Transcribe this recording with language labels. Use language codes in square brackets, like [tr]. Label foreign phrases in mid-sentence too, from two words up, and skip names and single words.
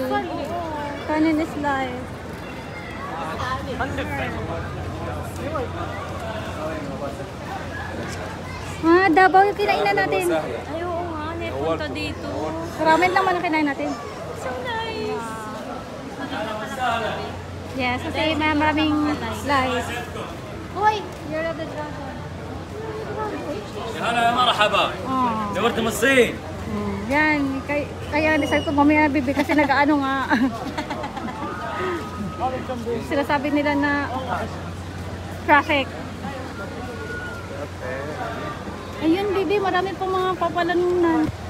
[en] Kanin is life. [tl] Davao yung kinainan natin. Ay, oo nga. Punta dito. Ramen lang man ang kinain natin. [en] So nice. [tl] Yes, kasi maraming slice. Uy, [en] you're the dragon. [ar] هلا مرحبا Oh. دورت من الصين [tl] Yan, kaya sabi ko mamaya bibi kasi nag-ano nga. Sinasabi nila na traffic. Ayun bibi, marami pa mga papalanunan.